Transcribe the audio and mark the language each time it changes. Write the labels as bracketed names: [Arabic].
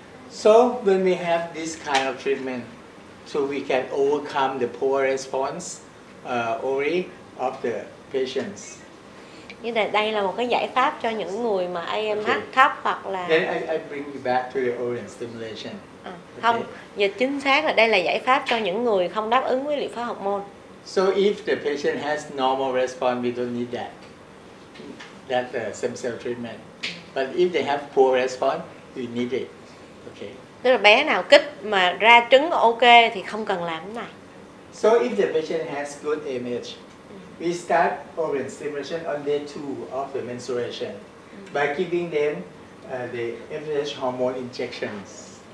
[English] So when we have this kind of treatment, so we can overcome the poor response ovary of the patients. [Vietnamese] Như đây là một cái giải pháp cho những người mà AMH thấp hoặc là. [English] Then I bring you back to the ovarian stimulation. [Vietnamese] Không, giờ chính xác là đây là giải pháp cho những người không đáp ứng với liệu pháp hormone. [English] So if the patient has normal response, we don't need that stem cell treatment. But if they have poor response, we need it. Okay. [Vietnamese] Tức là bé nào kích mà ra trứng ok thì không cần làm cái này. [English] So if the patient has good AMH, we start ovarian stimulation on day 2 of the menstruation by giving them the FSH hormone injections.